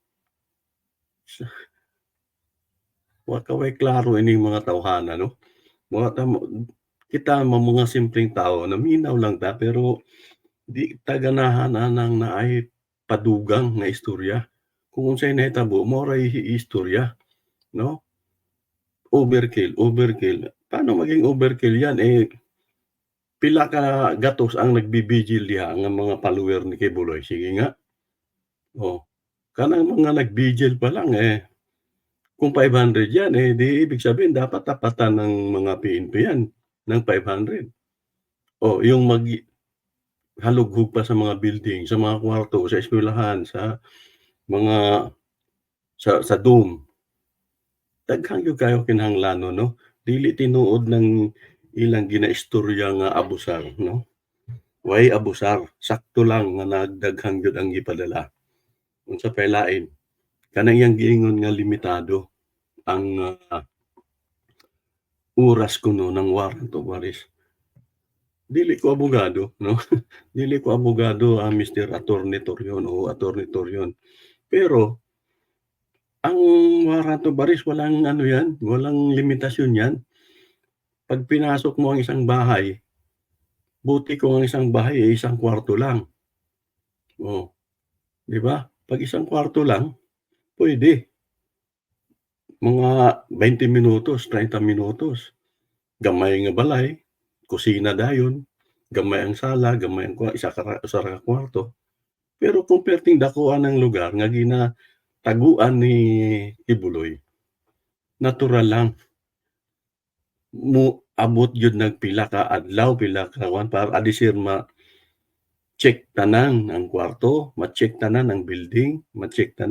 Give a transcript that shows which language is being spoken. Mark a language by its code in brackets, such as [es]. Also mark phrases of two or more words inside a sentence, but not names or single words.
[ceb] Wa ka way klaro ining mga tawhana 'no. Wa ta mo kita [tl] mga simpleng tao [ceb] naminaw lang ta pero di ta ganahan anang naay padugang nga istorya. Kung unsay nahitabo mao ray istorya 'no. [en] Overkill, overkill. [tl] Paano maging overkill yan, [ceb] pila ka gatos ang nagbibigil diha nga mga follower ni Kibuloy, sige nga. [tl] Oh, [ceb] kanang mga nag-vigil pa lang, [tl] kung 500 yan, di ibig sabihin dapat tapatan ng mga PNP yan ng 500. Oh, yung halughog pa sa mga building, sa mga kwarto, sa eskwelahan, sa mga sa dome. [ceb] Daghang gyud kayo kinahanglanon 'no, dili tinuod ng ilang ginaistorya nga abusar 'no, way abusar, sakto lang nga nagdaghang gyud ang gipadala. Unsa pay lain, kanang iyang giingon nga limitado ang, oras kuno ng [en] warrant of arrest. [ceb] Dili ko abogado 'no, dili ko abogado, Mister Attorney Torion o Attorney Torion, pero ang [en] warrant of arrest [tl] walang ano yan, walang limitasyon yan. 'Pag pinasok mo ang isang bahay, buti kung ang isang bahay ay isang kwarto lang. Oh, 'di ba? 'Pag isang kwarto lang, puwede. Mga 20 minutos, 30 minutos. [ceb] Gamay nga balay, kusina dayon, gamay ang sala, gamay ang usa ra ka kwarto. Pero kung perting dakuan ang lugar nga ginataguan ni Kibuloy, natural lang abot jud nagpila ka adlaw, pila ka kuwan para adisir ma-check tanan ang kwarto, ma-check tanan ang building, ma-check tanan.